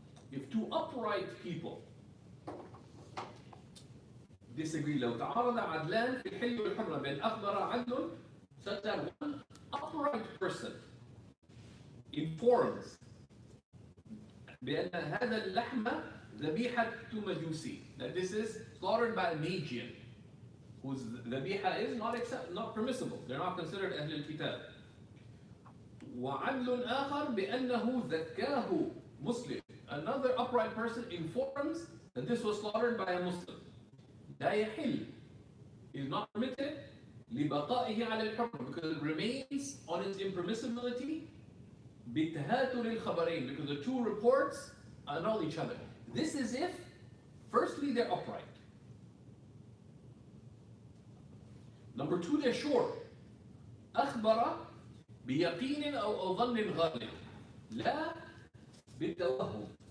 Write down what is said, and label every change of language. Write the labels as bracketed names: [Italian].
[English] If 2 upright people disagree, [Arabic] لو تعارض عدلان في الحل والحرمة بين أخبر عدل, [English] such that one upright person informs [Arabic] بأن هذا اللحم ذبيحة مجوسي, [English] that this is slaughtered by a Magian, whose ذبيحة is not permissible. They're not considered أهل الكتاب. [Arabic] وعدل آخر بأنه ذكاه Muslim. [English] Another upright person informs that this was slaughtered by a Muslim. [Arabic] لا يحل, [English] is not permitted [Arabic] لبقائه على الحكم, [English] because it remains on its impermissibility [Arabic] بتهاتر الخبرين, [English] because the 2 reports annul each other. This is if, firstly, they're upright. Number two, they're sure. [Arabic] أخبر بيقين أو ظن غالب لا بالتوهم.